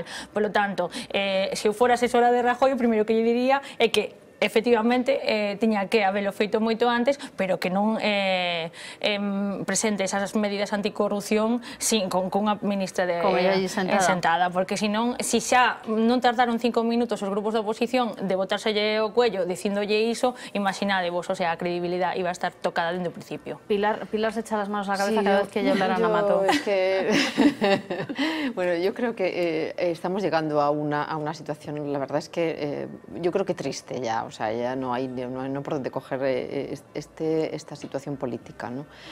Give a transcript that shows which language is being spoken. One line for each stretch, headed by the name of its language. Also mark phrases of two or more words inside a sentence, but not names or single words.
Galician: Polo tanto, se eu fora asesora de Rajoy, o primeiro que lle diría é que efectivamente tiña que habelo feito moito antes, pero que non presente esas medidas anticorrupción con unha ministra sentada, porque senón, se xa non tardaron 5 minutos os grupos da oposición de botárselle o cuello dicíndolle iso, imaginadevos,
Spanish: o sea,
Galician: a credibilidade iba a estar tocada dende o principio.
Spanish: Pilar se echa las manos a la cabeza cada vez que ella hablara Ana Mato. Bueno, yo creo que estamos llegando a una situación, la verdad es que yo creo que triste ya. o sea, ya no hay por dónde coger esta situación política, ¿no?